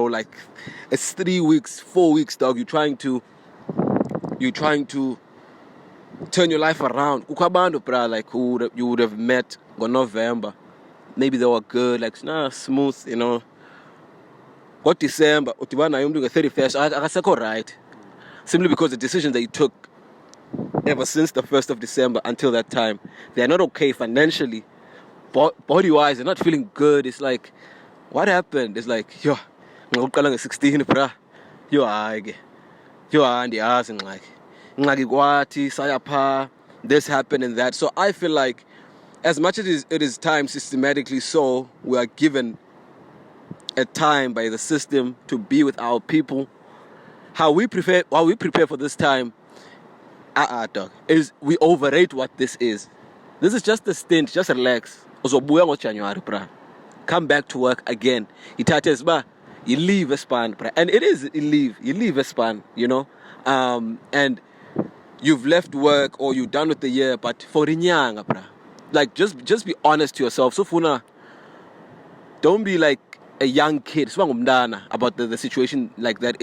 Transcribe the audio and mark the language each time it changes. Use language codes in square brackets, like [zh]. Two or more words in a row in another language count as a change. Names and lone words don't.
[en] Like it's 3 weeks, 4 weeks, dog. You're trying to turn your life around. Ukwabantu, bro, like who you would have met in November. maybe they were good, like smooth, you know. Got December, [xh] udibana naye umuntu nge-31st, akasekho right. Simply because the decisions that you took ever since the 1st of December until that time, they're not okay financially. Body-wise, they're not feeling good. It's like, what happened? It's like, yo, ngokuqala nge-16, bruh. Yo, hayi. Yo, andiyazi ngxaki kwathi sayapha, [en] this happened and that. So I feel like as much as it is time systematically so, we are given a time by the system to be with our people. How we prepare for this time, dog, is we overrate what this is. This is just a stint, just relax. [xh] Uzobuya ngoJanuary, [en] bruh. Come back to work again. You leave a span, bruh. And it is, you leave a span, you know. And you've left work or you're done with the year, but for inyanga, bruh. Like, just be honest to yourself. Sifuna, don't be like a young kid about the situation like that.